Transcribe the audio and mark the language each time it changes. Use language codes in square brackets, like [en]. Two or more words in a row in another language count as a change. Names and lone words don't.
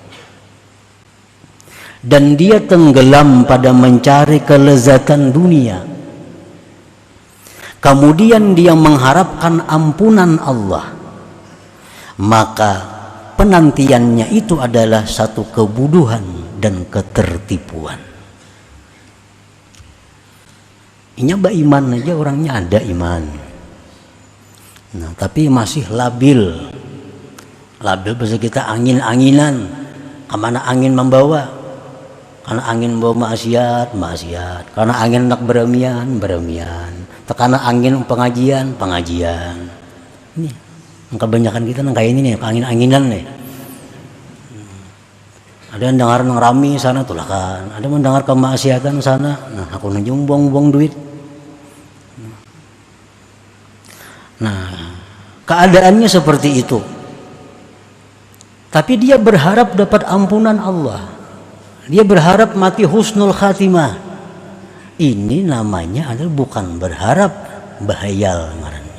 [id] dan dia tenggelam pada mencari kelezatan dunia, kemudian dia mengharapkan ampunan Allah, maka penantiannya itu adalah satu kebodohan dan ketertipuan. Ini iman aja, orangnya ada iman, nah tapi masih labil bahasa kita angin-anginan, kemana angin membawa, karena angin bawa maksiat, karena angin nak beremian, karena angin pengajian. Ini kebanyakan kita nang kayak ini nih, angin-anginan nih. Ada yang dengar nang rami sana tulah kan, ada mendengar kemaksiatan sana, nah aku nunjung buang-buang duit. Nah, keadaannya seperti itu. Tapi dia berharap dapat ampunan Allah. Dia berharap mati husnul khatimah. Ini namanya adalah bukan berharap, bahayal ngarannya.